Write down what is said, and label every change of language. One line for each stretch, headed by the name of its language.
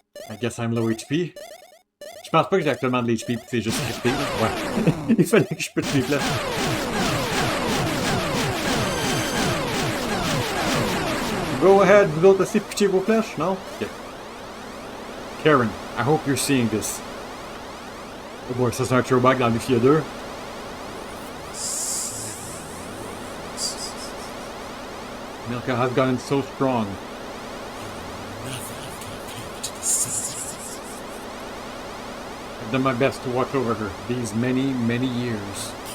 English: I guess I'm low HP.
French: Je pense pas que j'ai actuellement de l'HP pis c'est juste scripté. Ouais. Il fallait que je pète les flèches.
English: Go ahead,
French: vous autres aussi pitcher vos flèches, non? Ok.
English: Karen, I hope you're seeing this.
French: Oh boy, ça c'est un throwback dans Lufia 2.
English: Milka has gotten so strong. I've done my best to watch over her these many, many years.